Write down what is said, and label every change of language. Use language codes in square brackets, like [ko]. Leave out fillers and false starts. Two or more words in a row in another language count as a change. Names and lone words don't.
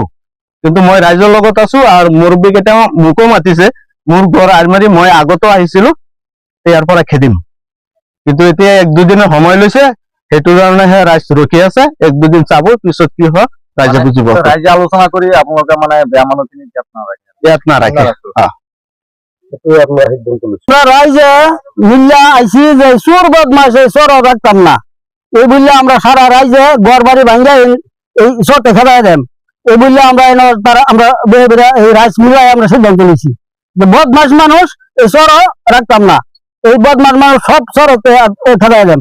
[as] কিন্তু মই ৰাইজৰ লগত আছো আৰু মুৰব্বী কেইটা মোকো মাতিছে, মোৰ ঘৰ আৰমাৰী, মই আগতো আহিছিলো, ইয়াৰ পৰা খেদিম। কিন্তু এতিয়া 1-2 দিনৰ সময় লৈছে, সেইটো কাৰণেহে ৰাইজ ৰখি আছে। 1-2 দিন চাব, পিছত কি হয় ৰাইজে বুজি পাব। ৰাইজে আলোচনা কৰি আপোনালোকে মানে বেয়া মানুহখিনিক ইয়াত নাৰাখে। ইয়াত নাৰাখে। [bn] আমরা রাইজে মিল্লা আইসি যে চোর বদমাস এই চোর রাখতাম না, এই বললে আমরা সারা রাইজে ঘর বাড়ি ভাঙ্গা এই চোরটা খেলায় দেন, এই বললে আমরা আমরা বেড়ে বেড়ে এই রাইজ মিলাই আমরা সিদ্ধান্ত নিয়েছি যে বদমাস মানুষ এই চোর রাখতাম না, এই বদমাস মানুষ সব চোর খেলায় দেন।